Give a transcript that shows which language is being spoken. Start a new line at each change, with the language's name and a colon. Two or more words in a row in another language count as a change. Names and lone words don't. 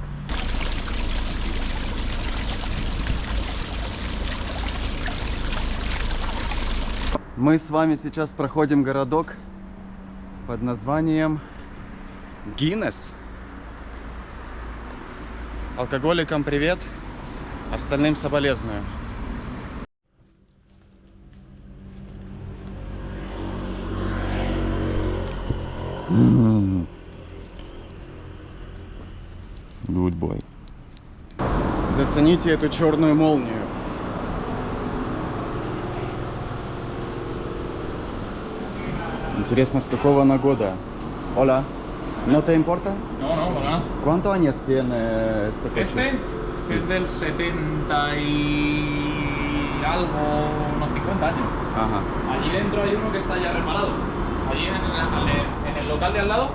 Russian: Мы с вами сейчас проходим городок под названием Гиннес. Алкоголикам привет, остальным соболезную.
English: Good boy.
Russian: Зацените эту черную молнию. Интересно, с какого она года?
Spanish: Hola. ¿No te importa? No, no, para nada. ¿Cuántos años tiene este coche? Este Sí. es del 70 y algo, unos 50 años. Ajá. Allí dentro hay uno que está ya reparado. Allí en el local de al lado.